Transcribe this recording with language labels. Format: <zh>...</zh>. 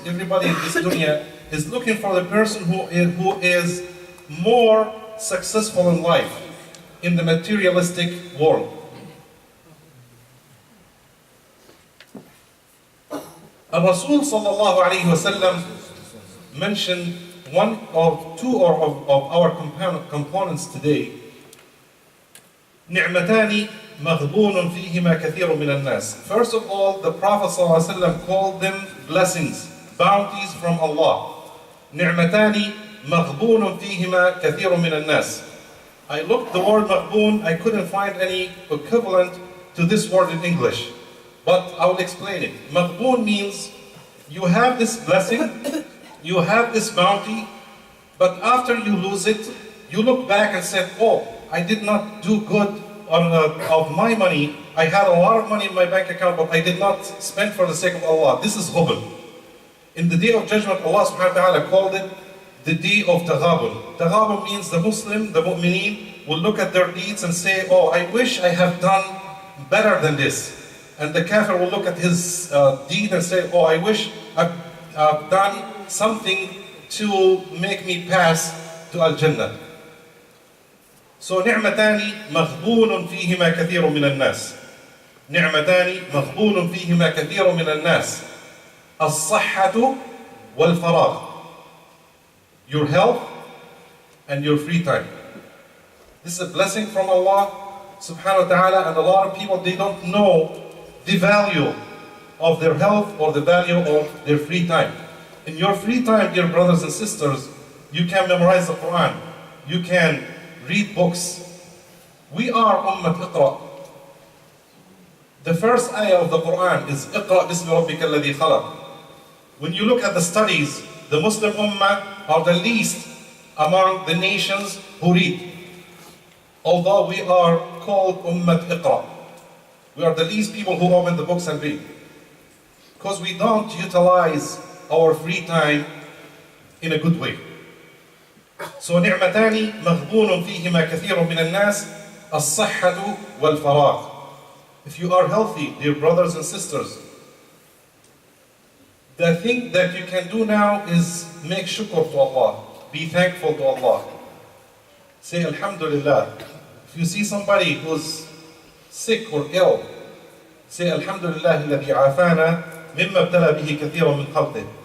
<en>Everybody in this dunya is looking for the person who is more successful in life, in the materialistic world. Rasul sallallahu alayhi wa sallam mentioned one or two of our components today.</en> <ar>نعمتان مغبون فيهما كثير من الناس.</ar> <en>First of all, the Prophet sallallahu alayhi wa sallam called them blessings, bounties from Allah.</en> <ar>نعمتان مغبون فيهما كثير من الناس.</ar> <en>I looked the word مغبون, I couldn't find any equivalent to this word in English. But I will explain it. Maghboon means you have this blessing, you have this bounty, but after you lose it, you look back and say, oh, I did not do good of my money. I had a lot of money in my bank account, but I did not spend for the sake of Allah. This is ghubn. In the day of judgment, Allah subhanahu wa ta'ala called it the day of taghabun. Taghabun means the Muslim, the mu'mineen, will look at their deeds and say, oh, I wish I have done better than this. And the kafir will look at his deed and say, oh, I wish I've done something to make me pass to Al-Jannah.</en> <ar>So, نعمتان مغبون فيهما كثير من الناس. نعمتان مغبون فيهما كثير من الناس. الصحة والفراغ.</ar> <en>Your health and your free time. This is a blessing from Allah subhanahu wa ta'ala, and a lot of people, they don't know the value of their health or the value of their free time. In your free time, dear brothers and sisters, you can memorize the Quran, you can read books. We are Ummat Iqra. The first ayah of the Quran is Iqra bismi rabbika alladhi khalaq. When you look at the studies, the Muslim Ummah are the least among the nations who read. Although we are called Ummat Iqra. We are the least people who open the books and read. Because we don't utilize our free time in a good way.</en> <ar>So نعمتان مغبون فيهما كثير من الناس الصحة والفراغ.</ar> <en>If you are healthy, dear brothers and sisters, the thing that you can do now is make shukr to Allah. Be thankful to Allah. Say Alhamdulillah. If you see somebody who's sick or ill, say Alhamdulillah الذي عافانا مما ابتلى به كثير من خلقه.</en>